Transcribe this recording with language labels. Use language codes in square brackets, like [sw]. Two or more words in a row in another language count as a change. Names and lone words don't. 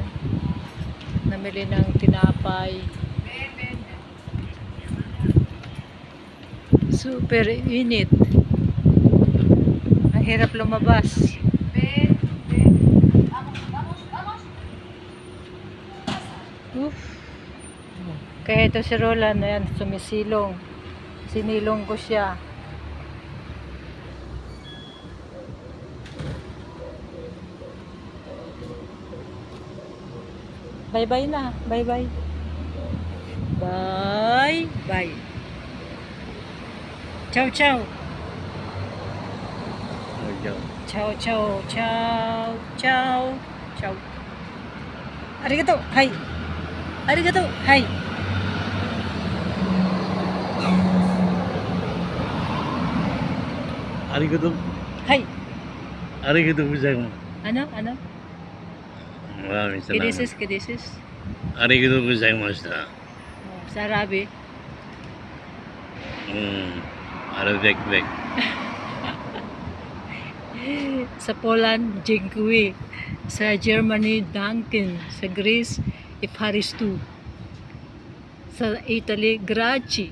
[tl] Namili ng tinapay. Super init. Ang hirap lumabas. Oof. Kaya ito si Roland, ayan, sumisilong. Sinilong ko siya. Bye-bye na. Bye-bye. Bye-bye. [it] Ciao, ciao. Ciao, ciao, ciao, ciao, ciao. [ja] ありがとう、はい。ありがとう、はい. Arigato. Hai. ありがとうございます. [tl] Ano? Maraming salamat. Kidisis. [ja] ありがとうございます. [tl] Oh, sa Arabi. Arabek. Sa Poland, dziękuję. Sa Germany, danken. Sa Greece, ifaristu. Sa Italy, grazie.